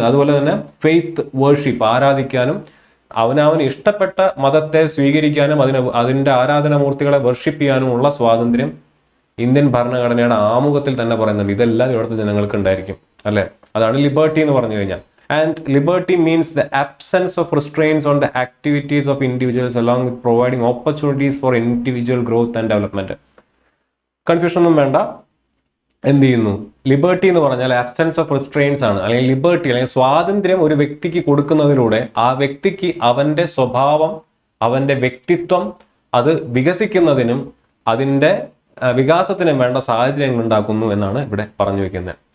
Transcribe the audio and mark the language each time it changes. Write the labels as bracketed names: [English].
[Malayalam] അതുപോലെ തന്നെ faith, worship, ആരാധിക്കാനും അവനവന് ഇഷ്ടപ്പെട്ട മതത്തെ സ്വീകരിക്കാനും അതിന്റെ ആരാധനാമൂർത്തികളെ വർഷിപ്പ് ചെയ്യാനുമുള്ള സ്വാതന്ത്ര്യം ഇന്ത്യൻ ഭരണഘടനയുടെ ആമുഖത്തിൽ തന്നെ പറയുന്നുണ്ട്. ഇതെല്ലാം ഇവിടുത്തെ ജനങ്ങൾക്ക് ഉണ്ടായിരിക്കും അല്ലെ. അതാണ് ലിബർട്ടി എന്ന് പറഞ്ഞു കഴിഞ്ഞാൽ. [English] And liberty means the absence of restraints on the activities of individuals along with providing opportunities for individual growth and development. [Malayalam] Confusion ഒന്നും വേണ്ട. എന്ത് ചെയ്യുന്നു? ലിബർട്ടി എന്ന് പറഞ്ഞാൽ [English] absence of restraints [Malayalam] ആണ്. അല്ലെങ്കിൽ ലിബർട്ടി അല്ലെങ്കിൽ സ്വാതന്ത്ര്യം ഒരു വ്യക്തിക്ക് കൊടുക്കുന്നതിലൂടെ ആ വ്യക്തിക്ക് അവന്റെ സ്വഭാവം, അവന്റെ വ്യക്തിത്വം അത് വികസിക്കുന്നതിനും അതിന്റെ വികാസത്തിനും വേണ്ട സാഹചര്യങ്ങൾ ഉണ്ടാക്കുന്നു എന്നാണ് ഇവിടെ പറഞ്ഞു വെക്കുന്നത്.